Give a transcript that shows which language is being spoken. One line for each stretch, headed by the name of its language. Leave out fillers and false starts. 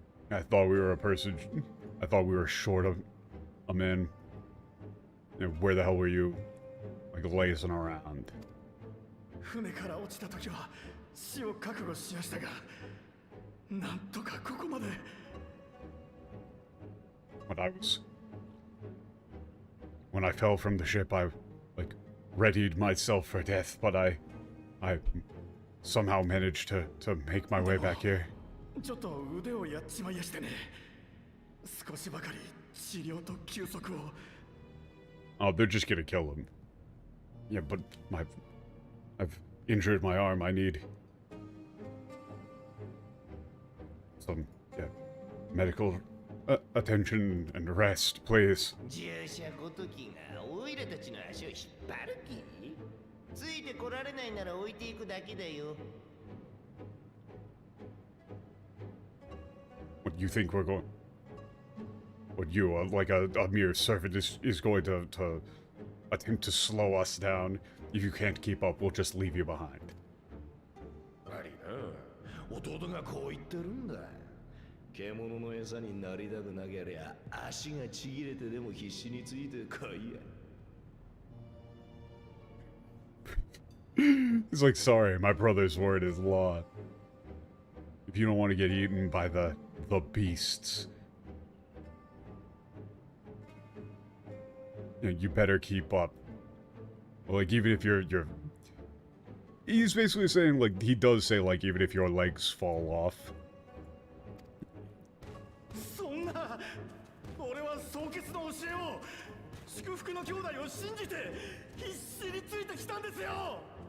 English: I thought we were a person. I thought we were short of a man. You know, where the hell were you? Like, lazing around.
Japanese: 船から落ちた時は死を覚悟しましたが、なんとかここまで。
English: When I fell from the ship, I, like, readied myself for death, but I somehow managed to make my way back here.
Japanese: ちょっと腕をやっちまいやしてね。少しばかり治療と休息を。
English: Oh, they're just gonna kill him. Yeah, but I've injured my arm. I need some, yeah, medical attention and rest, please.
Japanese: 従者ごときがオイラたちの足を引っ張る気？ついてこられないなら置いていくだけだよ。
English: What, you think we're going... What, you, like a mere servant, is going to attempt to slow us down? If you can't keep up, we'll just leave you behind.
Japanese: ありな。弟がこう言ってるんだ。獣の餌になりたくなけりゃ足がちぎれてでも必死についてこいや。
English: He's like, sorry, my brother's word is law. If you don't want to get eaten by the beasts, you better keep up. Like, even if you're... He's basically saying, like, he does say, like, even if your legs fall off.
Japanese: そんな、俺は総決の教えを、祝福の兄弟を信じて必死についてきたんですよ。